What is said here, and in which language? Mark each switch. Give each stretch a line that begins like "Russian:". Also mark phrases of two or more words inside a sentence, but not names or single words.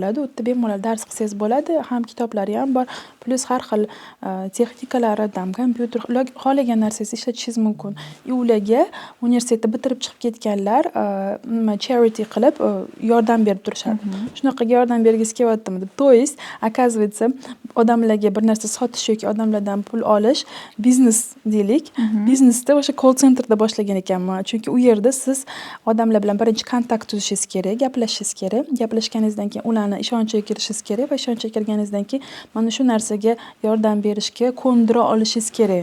Uzbek: U yerda bemalol dars qilsangiz bo'ladi. Ham kitoblari ham bor. Plus har xil texnikalaridan kompyuter, xohlagan narsangizni ishlatishingiz mumkin. Ularga universitetda bitirib chiqib ketganlar charity qilib yordam berib turishadi. Shunaqa yordam bergisi kelyaptimi deb.
Russian: То есть, оказывается,
Uzbek: odamlarga bir narsa sotish yoki odamlardan pul olish biznes deylik. Biznesda o'sha
English: call centerda
Uzbek: boshlagan ekanman. Chunki u yerda siz odamlar bilan birinchi kontakt tuzishingiz kerak, gaplashishingiz kerak. Gaplashganingizdan keyin ularni ishonchiga kirishingiz kerak va ishonchiga kirganingizdan keyin mana shu narsaga yordam berishga ko'ndira olishingiz kerak.